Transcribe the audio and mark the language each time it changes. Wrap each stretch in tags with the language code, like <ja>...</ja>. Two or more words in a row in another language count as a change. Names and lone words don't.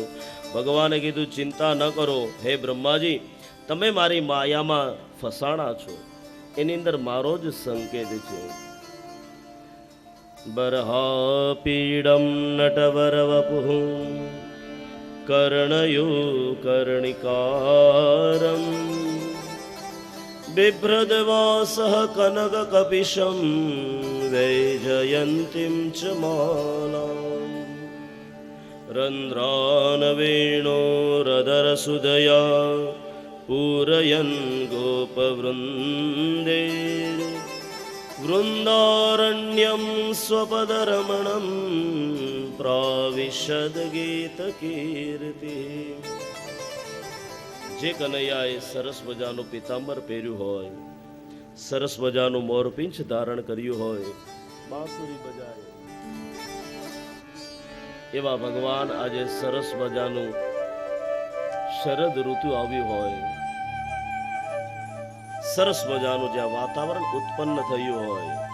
<gu>ભગવાને કીધું ચિંતા ન કરો હે બ્રહ્માજી, તમે મારી માયામાં ફસાણા છો, એની અંદર મારો જ સંકેત છે.</gu> <sa>બરહા પીડમ નટવર વપુઃ કર્ણયો કર્ણિકારમ बिभ्रद्वासः कनककपिशं वैजयन्तीं च मालाम् रन्ध्रान् वेणोरधरसुधया पूरयन् गोपवृन्दे वृन्दारण्यं स्वपदरमणं प्राविशद्गीतकीर्ति।</sa> <gu>જે કનૈયાએ સરસ મજાનું પીતાંબર પહેર્યું હોય, સરસ મજાનું મોરપીંછ ધારણ કર્યું હોય, બાંસુરી બજાય, એવા ભગવાન આજે સરસ મજાનું શરદ ઋતુ આવ્યું હોય, સરસ મજાનું જ્યાં વાતાવરણ ઉત્પન્ન થયું હોય,</gu>